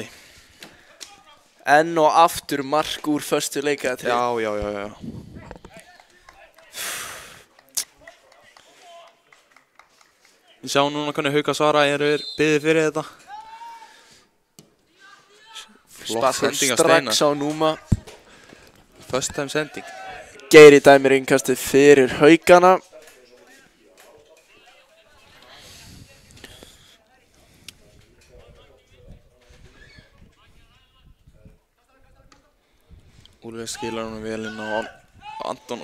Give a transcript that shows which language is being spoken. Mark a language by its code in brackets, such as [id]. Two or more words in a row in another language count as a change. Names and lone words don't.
[is] Enn og aftur mark úr föstu leikadri. Já. Við sjáum núna hvernig Hauka Svara eru byggðir fyrir þetta. Flott sending að Steina. Strax á núma. [en] First time sending. [is] Geiri dæmir innkastið fyrir Haukana. Úlfur skilar honum vel inn á Anton.